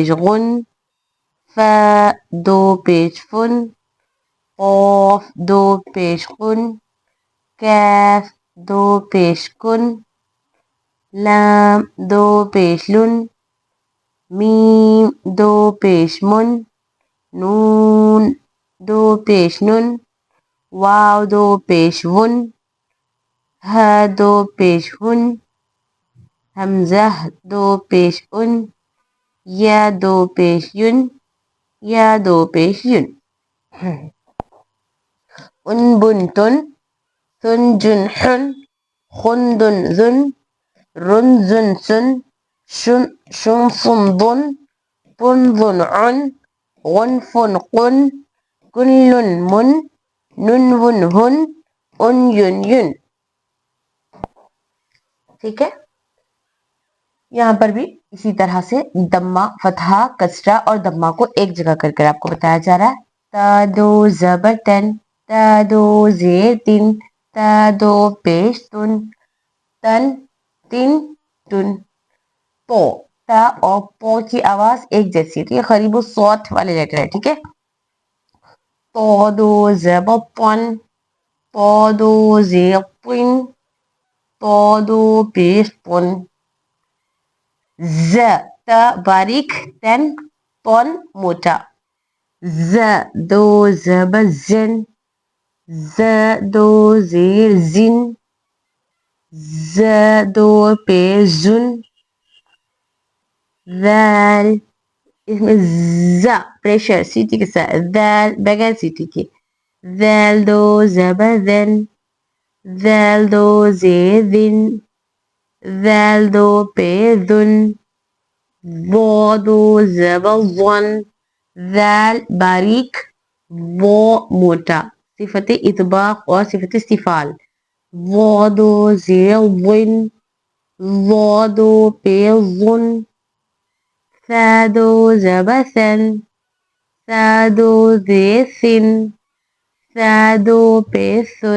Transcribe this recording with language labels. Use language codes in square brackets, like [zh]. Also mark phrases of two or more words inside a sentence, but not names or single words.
[ur] غن، فا دو پیش فن، قاف دو پیش قن، کاف دو پیش کن، لام دو پیش لن، میم دو پیش من، نون دو پیش نن، واو دو پیش ون، ہا دو پیش ہن، حمزہ دو پیش ان، یا دو پیش ین، یا دو پیش ین. ان بن تن، ثن جن حن، خن دن ذن، رن زن سن، شن صن ضن، پن ظن عن، غن فن قن، کن لن من، نن ون ہن، ان ین ین. ٹھیک ہے. یہاں پر بھی اسی طرح سے دمہ، فتحہ، کسرہ اور دمہ کو ایک جگہ کر کر آپ کو بتایا جا رہا ہے. تا دو زبر تن، تا دو زیر تن، تا دو پیش تن، تن تن تن. پو، تا اور پو کی آواز ایک جیسی ہے. ٹھیک ہے، قریب الصوت والے لیٹر ہے. ٹھیک ہے. تو دو زبر پن، تو دو زیر پن، تو دو پیش پن. ز، تا باریک، تن پن موٹا. ز دو زبر زن، ز دو زیر زن، ز دو پیش زن. ذال، اس میں ز پریشر سیٹی کے ساتھ، ذال بغیر سیٹی کے. ذال دو زبر زن، ذال دو زیر زن، ذال دو پیش زن، ضا دو زبر ظن، ذال باریک، وا موٹا. صفت اطباق اور صفت استفال. وا دو زیر ظن، ضا دو پیش ظن، ثا دو زبر ثن، ثا دو زیر ثن، ثا دو پیش ثن.